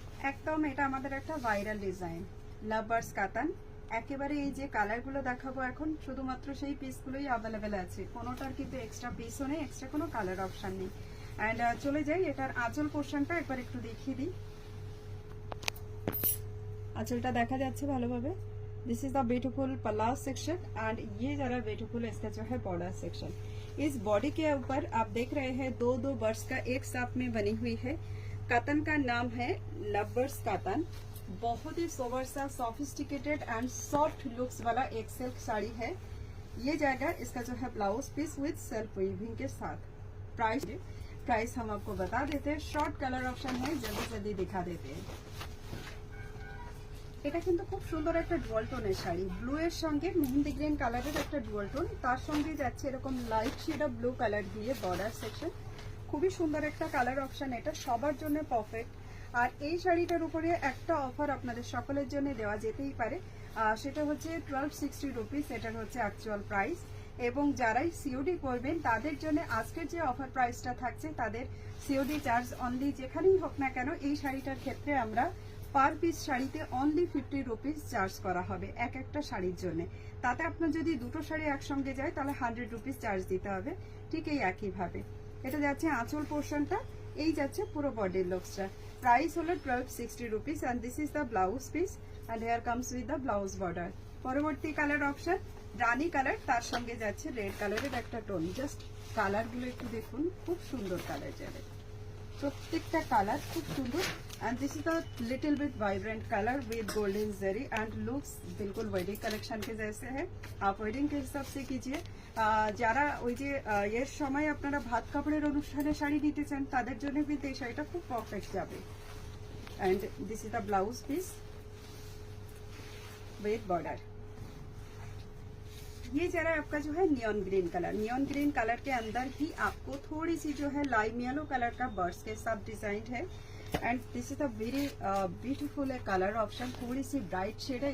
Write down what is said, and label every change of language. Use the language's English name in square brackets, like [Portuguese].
[Bangla] একদম এটা আমাদের একটা ভাইরাল ডিজাইন, লাভার্স কাতান। একেবারে এই যে কালারগুলো দেখাবো এখন শুধুমাত্র সেই পিসগুলোই অ্যাভেলেবেল আছে, কোনোটার কিন্তু এক্সট্রা পিসও নেই, এক্সট্রা কোনো কালার অপশন নেই। অ্যান্ড চলে যাই এটার আঁচল পোর্শনটা একবার একটু দেখিয়ে দিই। आंचलटा देखा जाच्छे भालोभाबे। [English] this is the beautiful pallu section and [Hindi] ये जरा ब्यूटीफुल इसका जो है [English] Border section. [Hindi] इस बॉडी के ऊपर आप देख रहे हैं दो दो बर्ड्स का एक साथ में बनी हुई है। कतन का नाम है लवर्स कतन। बहुत ही सोबर सा सोफिस्टिकेटेड एंड सॉफ्ट लुक्स वाला एक सिल्क साड़ी है। ये जाएगा इसका जो है blouse peace with self weaving के साथ। प्राइस हम आपको बता देते हैं, शॉर्ट कलर ऑप्शन है, जल्दी जल्दी दिखा देते हैं। [Bangla] এটা কিন্তু খুব সুন্দর একটা ডুয়াল টোনের শাড়ি, ব্লু এর সঙ্গে মেহেন্দি গ্রিন কালারের একটা ডুয়াল টোন, তার সঙ্গে যাচ্ছে এরকম light shade of blue colour দিয়ে বর্ডার সেকশন। খুবই সুন্দর একটা কালার অপশন, এটা সবার জন্য পারফেক্ট। আর এই শাড়িটার উপরে একটা অফার আপনাদের সকলের জন্য দেওয়া যেতেই পারে, সেটা হচ্ছে 1260 রুপিস, এটার হচ্ছে অ্যাকচুয়াল প্রাইস। এবং যারাই সিওডি করবেন তাদের জন্য আজকের যে অফার প্রাইসটা থাকছে, তাদের সিওডি চার্জ অনলি যেখানেই হোক না কেন এই শাড়িটার ক্ষেত্রে আমরা পার পিস শাড়িতে অনলি 50 রুপিস চার্জ করা হবে এক একটা শাড়ির জন্য। তাতে আপনার যদি দুটো শাড়ি একসঙ্গে যায় তাহলে 100 রুপিস চার্জ দিতে হবে। ঠিক এই একইভাবে এটা যাচ্ছে আঁচল পোর্শনটা, এই যাচ্ছে পুরো বডির লুকসটা। প্রাইস হলো 1260 rupees [English] And this is the blouse piece and here comes with the blouse border. [Bangla] পরবর্তী কালার অপশন রানী কালার, তার সঙ্গে যাচ্ছে রেড কালারের একটা টোন। জাস্ট কালারগুলো একটু দেখুন, খুব সুন্দর কালার যাবে, প্রত্যেকটা কালার খুব সুন্দর। [English] and this is a little bit vibrant colour with golden zari and looks [Hindi] बिल्कुल वेडिंग कलेक्शन के जैसे है। आप वेडिंग के हिसाब से कीजिए। [Bangla] যারা ওই যে এর সময় আপনারা ভাত কাপড়ের অনুষ্ঠানে শাড়ি নিতে চান তাদের জন্য কিন্তু এই শাড়িটা খুব পারফেক্ট যাবে। [English] And this is the blouse piece with border. [Hindi] ये जरा आपका जो है नियॉन ग्रीन कलर के अंदर ही आपको थोड़ी सी जो है लाइम येलो कलर का बर्ड्स के साथ डिजाइन है। [English] and this is a very beautiful colour option, [Hindi] थोड़ी सी ब्राइट शेड है।